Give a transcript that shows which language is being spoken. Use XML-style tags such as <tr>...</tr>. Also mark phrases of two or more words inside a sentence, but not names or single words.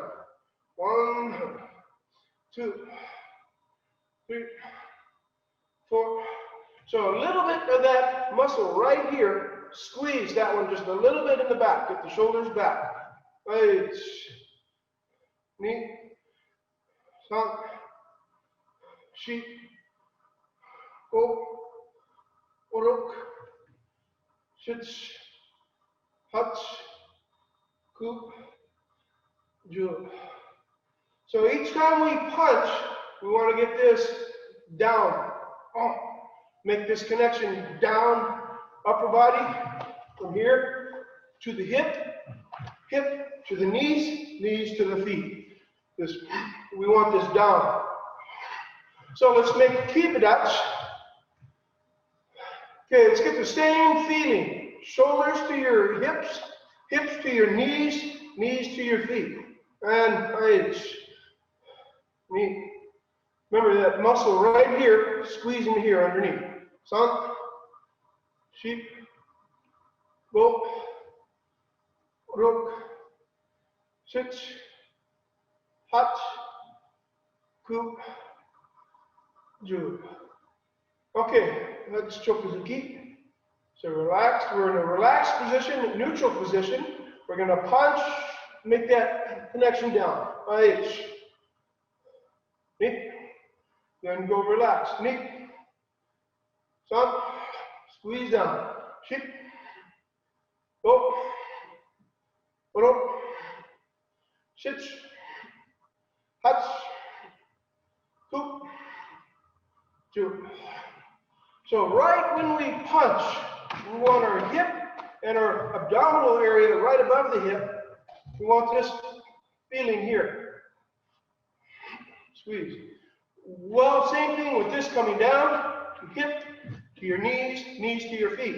<en>1, 2, 3, 4. So a little bit of that muscle right here, squeeze that one just a little bit in the back. Get the shoulders back. Right. Knee,</en> <ja>san, shi, go, orok, shich, hach, kup, ju.</ja> <en>So each time we punch, we want to get this down. Oh, make this connection down, upper body, from here to the hip, hip to the knees, knees to the feet. This, we want this down. So let's make kibadats. Okay, let's get the same feeling. Shoulders to your hips, hips to your knees, knees to your feet. And knee. Remember that muscle right here, squeezing here underneath.</en> <ja>San, shi, go, rok, shich, hach, kup, ju.</ja> <en>Okay, let's chokoziki. So relaxed, we're in a relaxed position, neutral position. We're going to punch, make that connection down. Then go relax. San, squeeze down.</en> <ja>Ship, go, ro, shich, hach, kup, ju.</ja> <en>So right when we punch, we want our hip and our abdominal area right above the hip. We want this feeling here. Squeeze. Well, same thing with this coming down to hip, to your knees, knees to your feet.</en>